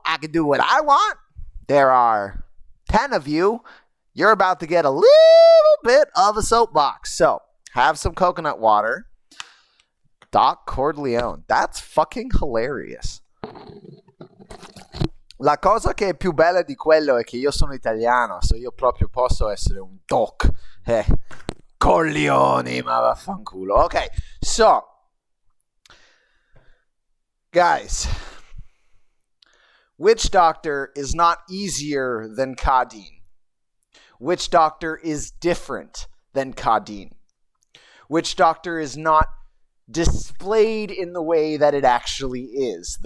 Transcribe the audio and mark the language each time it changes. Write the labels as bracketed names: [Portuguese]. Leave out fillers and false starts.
[English] I can do what I want. There are 10 of you. You're about to get a little bit of a soapbox. So have some coconut water. Doc Corleone. That's fucking hilarious. [Italian] La cosa che è più bella di quello è che io sono italiano, so io proprio posso essere un doc. Corleone, ma vaffanculo. [English] Okay, so, guys, Witch Doctor is not easier than Khadine. Witch Doctor is different than Khadine. Witch Doctor is not displayed in the way that it actually is.